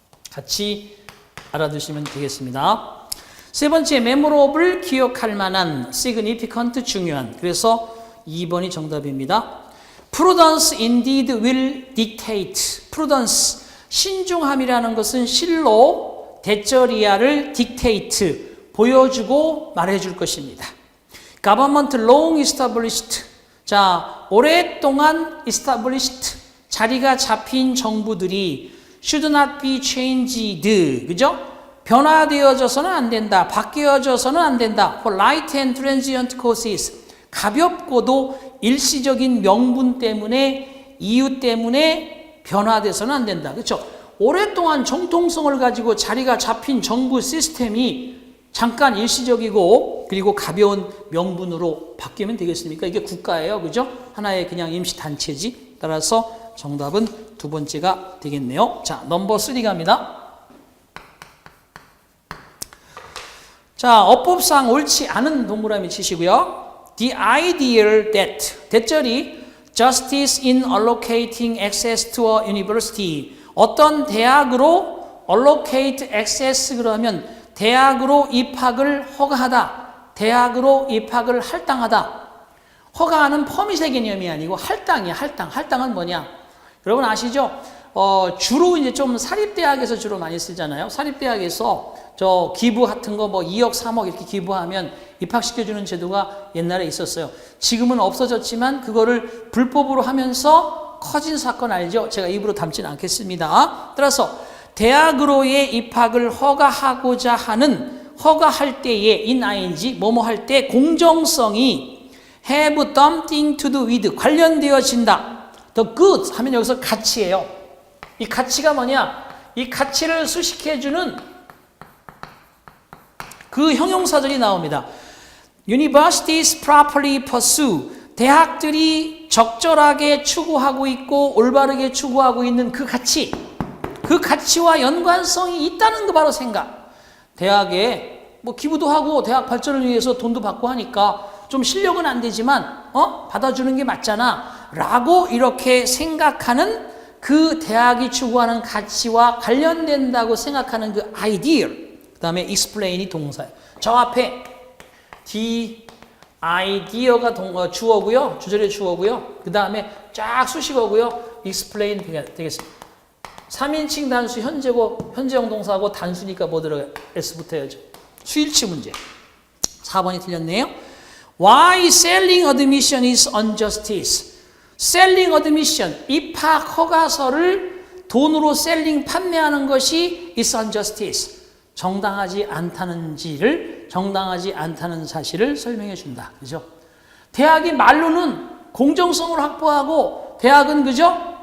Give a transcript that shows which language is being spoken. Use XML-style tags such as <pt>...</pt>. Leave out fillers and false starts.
<ko>같이 알아두시면 되겠습니다. 세 번째, memorable, 기억할 만한, significant, 중요한. 그래서 2번이 정답입니다.</ko> <en>Prudence indeed will dictate.</en> <ko>Prudence, 신중함이라는 것은 실로 대저리아를 dictate, 보여주고 말해줄 것입니다.</ko> <en>Government long established.</en> <ko>자, 오랫동안 established, 자리가 잡힌 정부들이</ko> <en>should not be changed.</en> <ko>그죠? 변화되어져서는 안 된다. 바뀌어져서는 안 된다.</ko> <en>For light and transient causes.</en> <ko>가볍고도 일시적인 명분 때문에, 이유 때문에 변화돼서는 안 된다. 그렇죠? 오랫동안 정통성을 가지고 자리가 잡힌 정부 시스템이 잠깐 일시적이고 그리고 가벼운 명분으로 바뀌면 되겠습니까? 이게 국가예요. 그죠? 하나의 그냥 임시단체지. 따라서 정답은 두 번째가 되겠네요. 자, 넘버 3 갑니다. 자, 어법상 옳지 않은 동그라미 치시고요.</ko> <en>The ideal that,</en> <ko>대절이</ko> <en>justice in allocating access to a university.</en> <ko>어떤 대학으로</ko> <en>allocate access</en> <ko>그러면 대학으로 입학을 허가하다. 대학으로 입학을 할당하다. 허가하는 퍼밋의 개념이 아니고 할당이야, 할당. 할당은 뭐냐? 여러분 아시죠? 주로 이제 좀 사립대학에서 주로 많이 쓰잖아요. 사립대학에서 저 기부 같은 거 뭐 2억, 3억 이렇게 기부하면 입학시켜주는 제도가 옛날에 있었어요. 지금은 없어졌지만 그거를 불법으로 하면서 커진 사건 알죠? 제가 입으로 담지는 않겠습니다. 따라서 대학으로의 입학을 허가하고자 하는, 허가할 때에 in ing, 뭐뭐 할 때 공정성이</ko> <en>have something to do with,</en> <ko>관련되어진다.</ko> <en>The good</en> <ko>하면 여기서 가치예요. 이 가치가 뭐냐? 이 가치를 수식해주는 그 형용사들이 나옵니다.</ko> <en>Universities properly pursue.</en> <ko>대학들이 적절하게 추구하고 있고 올바르게 추구하고 있는 그 가치. 그 가치와 연관성이 있다는 거 바로 생각. 대학에 뭐 기부도 하고 대학 발전을 위해서 돈도 받고 하니까 좀 실력은 안 되지만 받아주는 게 맞잖아 라고 이렇게 생각하는 그 대학이 추구하는 가치와 관련된다고 생각하는 그 ideal. 그 다음에 explain이 동사예요. 저 앞에 the idea가 주어고요. 주절의 주어고요. 그 다음에 쫙 수식어고요. explain 되겠습니다. 3인칭 단수 현재고 현재형 동사고 단수니까 뭐 들어가요? S 붙어야죠. 수일치 문제. 4번이 틀렸네요.</ko> <en>Why selling admission is injustice?</en> <ko>selling admission, 입학 허가서를 돈으로 셀링 판매하는 것이</ko> <en>is injustice.</en> <ko>정당하지 않다는지를, 정당하지 않다는 사실을 설명해 준다. 그죠? 대학이 말로는 공정성을 확보하고 대학은 그죠?</ko>